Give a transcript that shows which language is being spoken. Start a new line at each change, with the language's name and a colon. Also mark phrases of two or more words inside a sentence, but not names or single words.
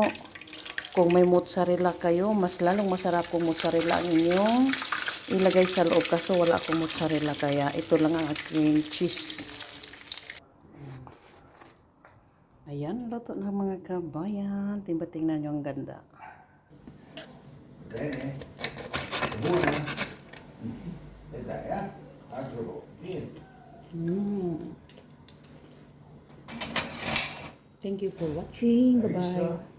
Filipino: Kung may mozzarella kayo, mas lalong masarap kung mozzarella ang inyong ilagay sa loob. Kaso wala akong mozzarella kaya ito lang ang aking cheese. Ayan, luto ng mga kabayan. Tingnan nyo ang ganda.
Italian: Bene, buona. E dai, altro niente.
English: Thank you for watching. Bye-bye.